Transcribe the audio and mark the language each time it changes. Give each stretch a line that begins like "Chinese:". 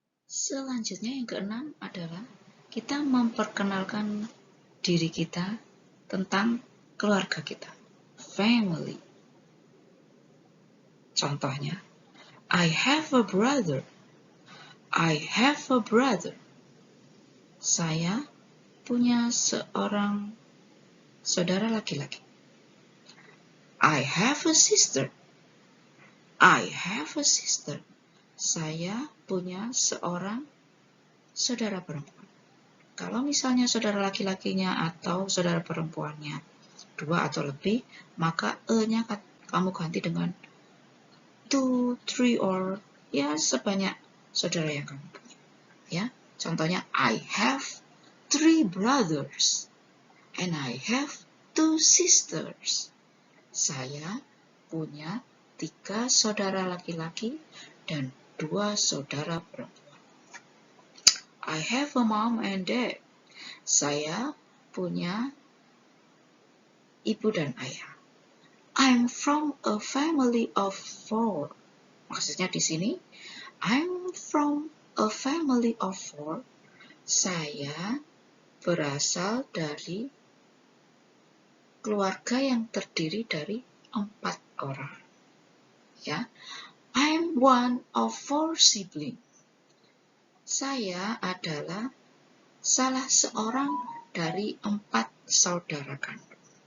Indonesian: Selanjutnya yang keenam adalah kita memperkenalkan diri kita tentang keluarga kita,
English: family. Contohnya, I have a brother. I have a brother.
Indonesian: Saya punya seorang saudara laki-laki.
English: I have a sister. I have a sister.
Indonesian: Saya punya seorang saudara perempuan. Kalau misalnya saudara laki-lakinya atau saudara perempuannya 2 atau lebih, maka e-nya kamu ganti dengan 2, 3, or ya sebanyak saudara yang kamu punya. Ya, contohnya
English: I have 3 brothers and I have 2 sisters.
Indonesian: Saya punya 3 saudara laki-laki dan 2 saudara perempuan.
English: I have a mom and dad.
Indonesian: Saya punya ibu dan ayah.
English: I'm from a family of 4.
Indonesian: Maksudnya di sini,
English: I'm from a family of 4.
Indonesian: Saya berasal dari keluarga yang terdiri dari 4 orang.
English: Ya, I'm one of 4 siblings.
Indonesian: Saya adalah salah seorang dari 4 saudara kandung.